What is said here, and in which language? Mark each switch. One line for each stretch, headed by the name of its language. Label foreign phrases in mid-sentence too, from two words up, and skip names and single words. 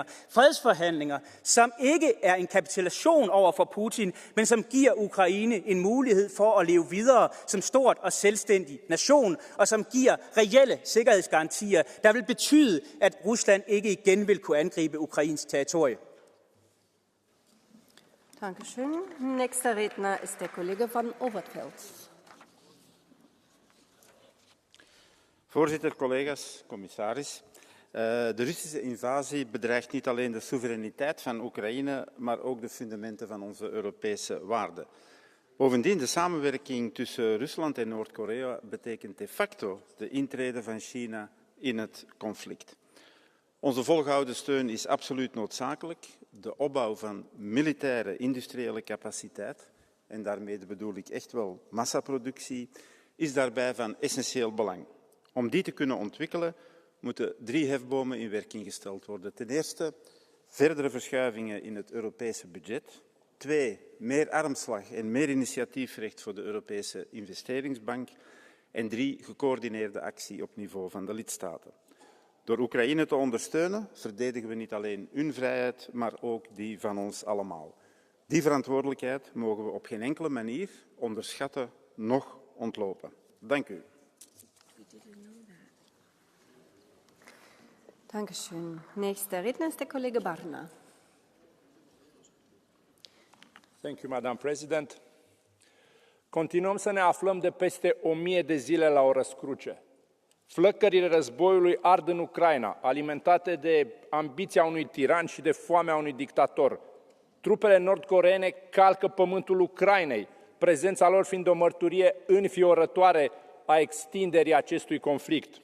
Danish: Fredsforhandlinger, som ikke er en kapitulation over for Putin, men som giver Ukraine en mulighed for at leve videre som stort og selvstændig nation, og som giver reelle sikkerhedsgarantier, der vil betyde, at Rusland ikke igen vil kunne angribe Ukrains territorie.
German: Dankeschön. Nächster Redner ist der Kollege van Overtveld.
Dutch: Voorzitter, collega's, commissaris. De Russische invasie bedreigt niet alleen de soevereiniteit van Oekraïne, maar ook de fundamenten van onze Europese waarden. Bovendien, de samenwerking tussen Rusland en Noord-Korea betekent
Latin: de facto
Dutch: de intrede van China in het conflict. Onze volgehouden steun is absoluut noodzakelijk. De opbouw van militaire industriële capaciteit, en daarmee bedoel ik echt wel massaproductie, is daarbij van essentieel belang. Om die te kunnen ontwikkelen, moeten 3 hefbomen in werking gesteld worden. Ten eerste, verdere verschuivingen in het Europese budget. 2, meer armslag en meer initiatiefrecht voor de Europese investeringsbank. En 3, gecoördineerde actie op niveau van de lidstaten. Door Oekraïne te ondersteunen, verdedigen we niet alleen hun vrijheid, maar ook die van ons allemaal. Die verantwoordelijkheid mogen we op geen enkele manier onderschatten, noch ontlopen. Dank u.
German: Dankeschön. Nächster Redner ist der Kollege Barna.
English: Thank you, Madam President.
Romanian: Continuăm să ne aflăm de peste 1000 de zile la o răscruce. Flăcările războiului ard în Ucraina, alimentate de ambiția unui tiran și de foamea unui dictator. Trupele nord-coreene calcă pământul Ucrainei, prezența lor fiind o mărturie înfiorătoare a extinderii acestui conflict.